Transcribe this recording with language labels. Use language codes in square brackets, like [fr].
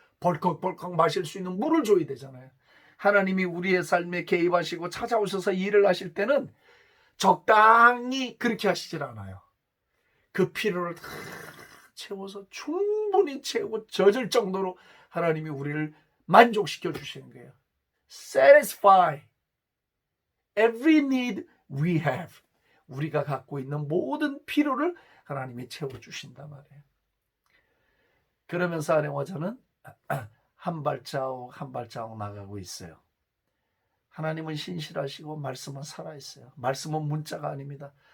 [ko] 벌컥벌컥 마실 수 있는 물을 줘야 되잖아요. 하나님이 우리의 삶에 개입하시고 찾아오셔서 일을 하실 때는 적당히 그렇게 하시질 않아요. 그 필요를 다 채워서 충분히 채우고 젖을 정도로 하나님이 우리를 만족시켜 주시는 거예요. [en] Satisfy every need we have. [ko] 우리가 갖고 있는 모든 필요를 하나님이 채워주신단 말이에요. 그러면서 아내와 저는 한 발자국 한 발자국 나가고 있어요. 하나님은 신실하시고 말씀은 살아있어요. 말씀은 문자가 아닙니다.